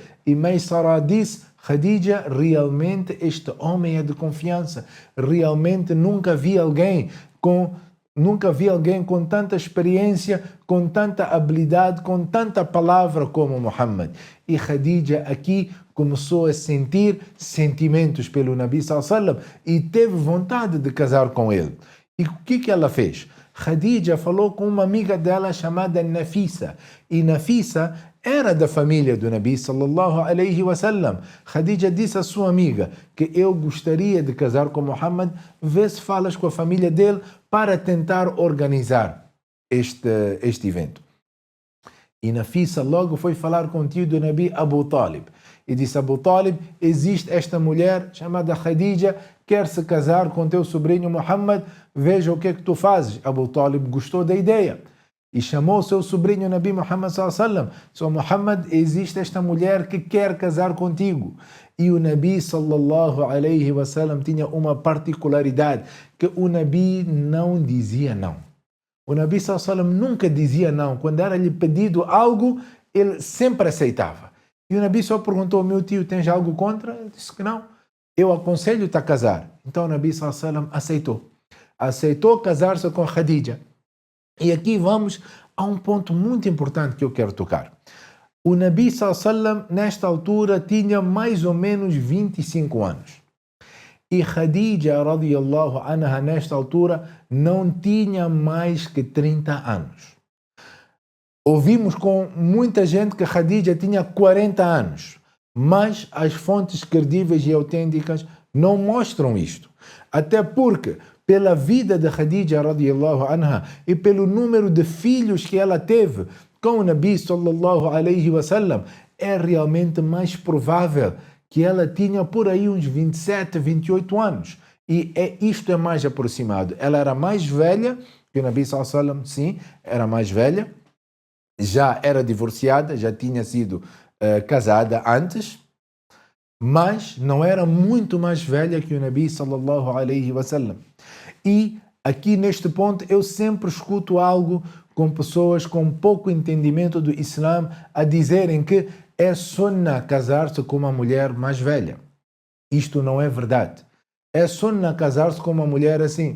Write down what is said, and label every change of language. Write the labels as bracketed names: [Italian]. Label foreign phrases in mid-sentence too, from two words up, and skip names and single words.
[Portuguese] E Maysara disse: Khadija, realmente este homem é de confiança, realmente nunca vi alguém com tanta experiência, com tanta habilidade, com tanta palavra como Muhammad. E Khadija aqui começou a sentir sentimentos pelo Nabi [Arabic] صلى الله عليه وسلم [Portuguese] e teve vontade de casar com ele. E o que ela fez? Khadija falou com uma amiga dela chamada Nafisa. E Nafisa era da família do Nabi [Arabic] صلى الله عليه وسلم. [Portuguese] Khadija disse à sua amiga que eu gostaria de casar com Muhammad, vê se falas com a família dele para tentar organizar este evento. E Nafisa logo foi falar com o tio do Nabi, Abu Talib. E disse: Abu Talib, existe esta mulher chamada Khadija, quer se casar com teu sobrinho Muhammad, veja o que é que tu fazes. Abu Talib gostou da ideia e chamou seu sobrinho Nabi Muhammad [Arabic] صلى الله عليه وسلم. [Portuguese] Só Muhammad, existe esta mulher que quer casar contigo. E o Nabi [Arabic] صلى الله عليه وسلم [Portuguese] tinha uma particularidade, que o Nabi não dizia não. O Nabi [Arabic] صلى الله عليه وسلم [Portuguese] nunca dizia não. Quando era-lhe pedido algo, ele sempre aceitava. E o Nabi só perguntou: meu tio, tens algo contra? Ele disse que não. Eu aconselho-te a casar. Então o Nabi [Arabic] صلى الله عليه وسلم [Portuguese] aceitou. aceitou casar-se com Khadija. E aqui vamos a um ponto muito importante que eu quero tocar. O Nabi sallam nesta altura tinha mais ou menos 25 anos. E Khadija [Arabic] رضي الله عنها [Portuguese] nesta altura não tinha mais que 30 anos. Ouvimos com muita gente que Khadija tinha 40 anos, mas as fontes credíveis e autênticas não mostram isto. Até porque, pela vida de Khadija [Arabic] رضي الله عنها [Portuguese] e pelo número de filhos que ela teve com o Nabi [Arabic] صلى الله عليه وسلم, [Portuguese] é realmente mais provável que ela tinha por aí uns 27, 28 anos. E isto é mais aproximado. Ela era mais velha que o Nabi [Arabic] صلى الله عليه وسلم, [Portuguese] sim, era mais velha. Já era divorciada, já tinha sido casada antes, mas não era muito mais velha que o Nabi [Arabic] صلى الله عليه وسلم. [Portuguese] E aqui neste ponto eu sempre escuto algo com pessoas com pouco entendimento do Islã a dizerem que é sunnah casar-se com uma mulher mais velha. Isto não é verdade. É sunnah casar-se com uma mulher assim.